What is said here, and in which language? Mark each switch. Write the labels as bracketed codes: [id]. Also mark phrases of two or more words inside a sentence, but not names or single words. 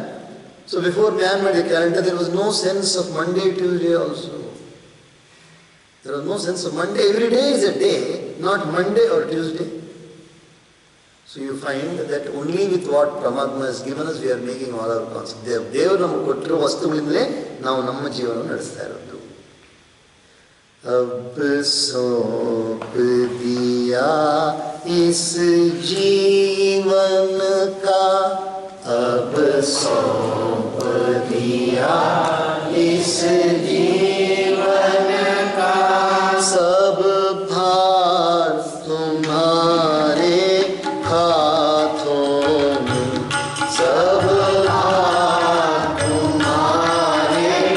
[en] So before man made the calendar, there was no sense of Monday, Tuesday also. There was no sense of Monday. Every day is a day, not Monday or Tuesday. So you find that only with what Paramatma has given us, we are making all our concepts. [kn] ದೇವರು ನಮಗೆ ಕೊಟ್ಟಿರೋ ವಸ್ತುಗಳಿಂದಲೇ ನಾವು ನಮ್ಮ ಜೀವನ ನಡೆಸ್ತಾ ಇರೋದು. [hi] अब सौंप दिया इस जीवन का, अब सौंप दिया इस जीवन का, सब भार तुम्हारे हाथों में, सब भार तुम्हारे